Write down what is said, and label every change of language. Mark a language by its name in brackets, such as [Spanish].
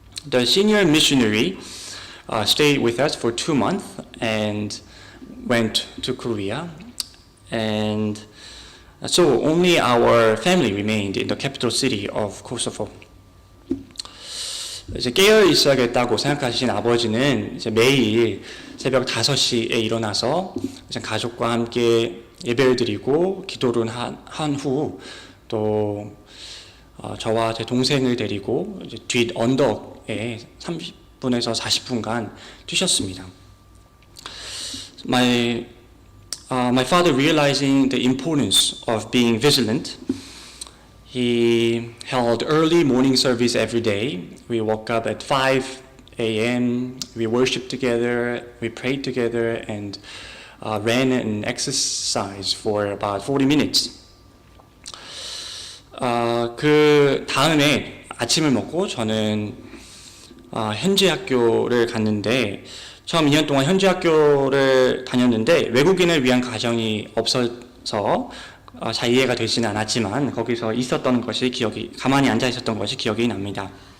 [English] The senior missionary stayed with us for 2 months and went to Korea, and so only our family remained in the capital city of Kosovo. [Korean] 이제 깨어 있어야겠다고 생각하신 아버지는 이제 매일 새벽 5시에 일어나서 이제 가족과 함께 예배를 드리고 기도를 한 후 또 저와 제 동생을 데리고 이제 뒷 언덕에 30분에서 40분간 뛰셨습니다. [English] My father, realizing the importance of being vigilant, he held early morning service every day. We woke up at 5 a.m., we worshiped together, we prayed together, and ran and exercised for about 40 minutes. [Korean] 그 다음에 아침을 먹고 저는 현지 학교를 갔는데 처음 2년 동안 현지 학교를 다녔는데 외국인을 위한 과정이 없어서 잘 이해가 되지는 않았지만 거기서 있었던 것이 가만히 앉아 있었던 것이 기억이 납니다.